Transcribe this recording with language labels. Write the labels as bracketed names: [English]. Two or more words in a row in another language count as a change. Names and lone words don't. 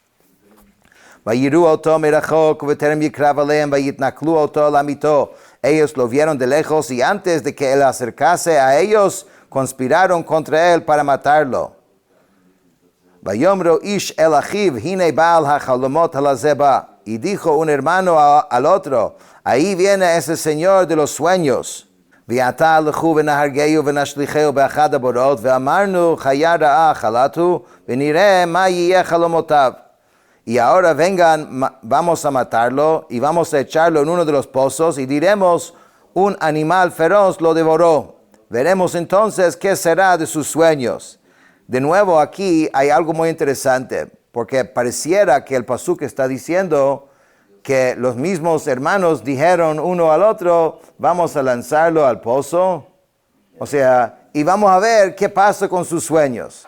[Spanish] Ellos lo vieron de lejos y antes de que él acercase a ellos, conspiraron contra él para matarlo. Y dijo un hermano al otro, ahí viene ese señor de los sueños. [Hebrew] ועתה לכו ונהרגהו ונשליכהו באחד הבורות, ואמרנו חיה רעה חלתו, ונראה מה יהיה חלומותיו. [Spanish] Y ahora vengan, vamos a matarlo, y vamos a echarlo en uno de los pozos, y diremos, un animal feroz lo devoró. Veremos entonces qué será de sus sueños. De nuevo aquí hay algo muy interesante, porque pareciera que el pasuk está diciendo que los mismos hermanos dijeron uno al otro, vamos a lanzarlo al pozo, o sea, y vamos a ver qué pasa con sus sueños.